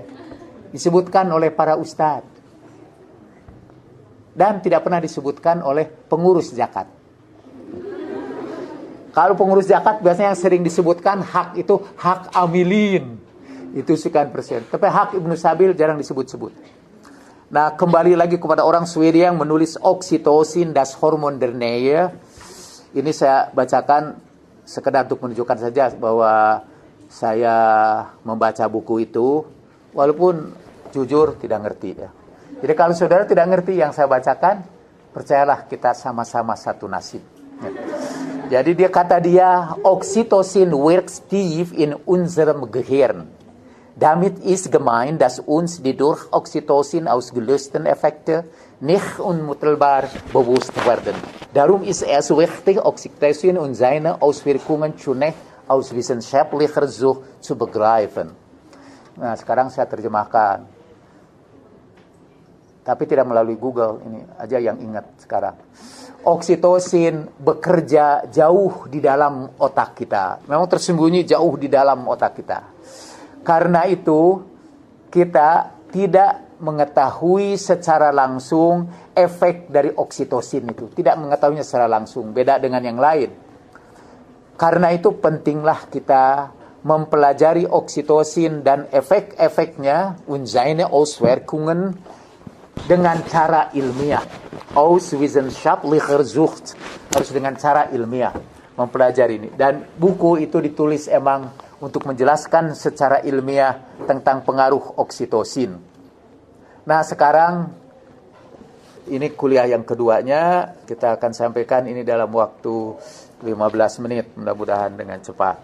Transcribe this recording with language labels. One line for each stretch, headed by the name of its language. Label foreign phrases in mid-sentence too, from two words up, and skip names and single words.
Indonesian: Disebutkan oleh para ustadz. Dan tidak pernah disebutkan oleh pengurus zakat. Kalau pengurus zakat biasanya yang sering disebutkan hak itu hak amilin. Itu sekian persen. Tapi hak Ibnu Sabil jarang disebut-sebut. Nah, kembali lagi kepada orang Swedia yang menulis oxytocin,
German: das Hormon der Nähe.
Indonesian: Ini saya bacakan sekedar untuk menunjukkan saja bahwa saya membaca buku itu, walaupun jujur tidak ngerti ya. Jadi kalau saudara tidak ngerti yang saya bacakan, percayalah kita sama-sama satu nasib. Ya. Jadi dia kata
German: Oxytocin wirkt tief in unserem Gehirn. Damit ist gemeint, dass uns die durch Oxytocin ausgelösten Effekte nicht unmittelbar bewusst werden. Darum ist es wichtig, Oxytocin und seine Auswirkungen zunächst aus wissenschaftlicher Sicht zu begreifen.
Indonesian: Nah, sekarang saya terjemahkan. Tapi tidak melalui Google, ini aja yang ingat sekarang. Oksitosin bekerja jauh di dalam otak kita. Memang tersembunyi jauh di dalam otak kita. Karena itu, kita tidak mengetahui secara langsung efek dari oksitosin itu. Tidak mengetahuinya secara langsung, beda dengan yang lain. Karena itu pentinglah kita mempelajari oksitosin dan efek-efeknya,
German: und seine Auswirkungen,
Indonesian: dengan cara ilmiah.
German: auswissenschaftlich versucht,
Indonesian: harus dengan cara ilmiah mempelajari ini. Dan buku itu ditulis emang untuk menjelaskan secara ilmiah tentang pengaruh oksitosin. Nah, sekarang ini kuliah yang keduanya, kita akan sampaikan ini dalam waktu 15 menit, mudah-mudahan dengan cepat.